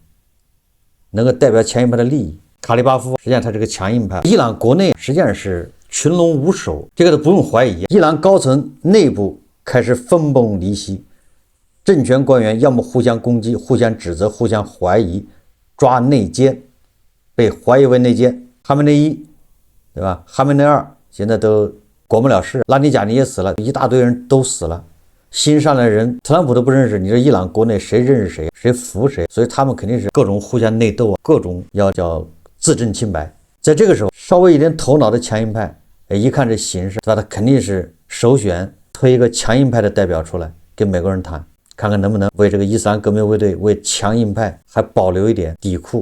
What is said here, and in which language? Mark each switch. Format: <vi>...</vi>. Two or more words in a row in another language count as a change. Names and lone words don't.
<zh>能夠代表強硬派的利益。卡利巴夫實際上他是個強硬派。伊朗國內實際上是群龍無首，這個都不用懷疑。伊朗高層內部開始分崩離析，政權官員要麼互相攻擊、互相指責、互相懷疑，抓內奸，被懷疑為內奸。哈梅内伊，對吧？哈梅内二現在都管不了事，拉尼贾尼也死了，一大堆人都死了。新上来的人，特朗普都不認識，你说伊朗國內誰認識誰，誰服誰？所以他們肯定是各種互相內鬥啊，各種要叫自证清白。在這個時候，稍微一點頭腦的強硬派，一看這形勢，他肯定是首選推一個強硬派的代表出來跟美國人談，看看能不能為这個伊斯蘭革命衛隊為強硬派還保留一點底褲。</zh>